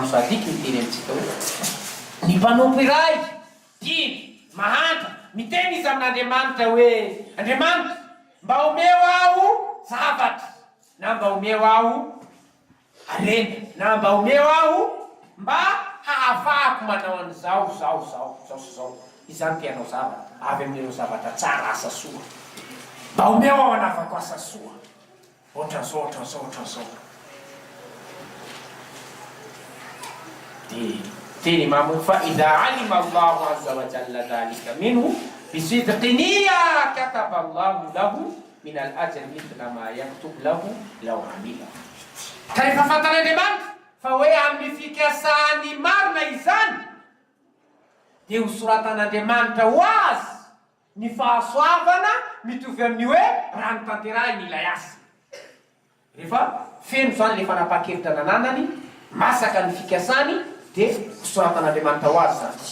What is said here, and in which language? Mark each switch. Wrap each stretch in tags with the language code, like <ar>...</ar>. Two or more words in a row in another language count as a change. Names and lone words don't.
<mg>Sadiq miteny amintsika hoe ny mpanompo iray dimy mahanta miteny izy amin'Andriamanitra hoe Andriamanitra mba omeo aho zavatra na mba omeo aho arena na mba omeo aho mba hahafahako manao an'izao zao izany tianao zavatra avy amin'ireo zavatra tsara asa soa mba omeo aho anavako asa soa ohatran'izao teny Imam fa</mg> <ar>إذا علم الله عز وجل ذلك منه بصدق نية كتب الله له من الأجر مثل ما يكتب له لو عمل.</ar> <mg>Rehefa fantan'Andriamanitra fa hoe amin'ny fikasany marina izany dia hosoratan'Andriamanitra ho azy ny fahasoavana mitovy amin'ny hoe raha ny tanterahiny ilay asa. Rehefa feno zany le fanapa-kevitra nananany masaka ny fikasany dia hosoratan'Andriamanitra ho azy zany.</mg>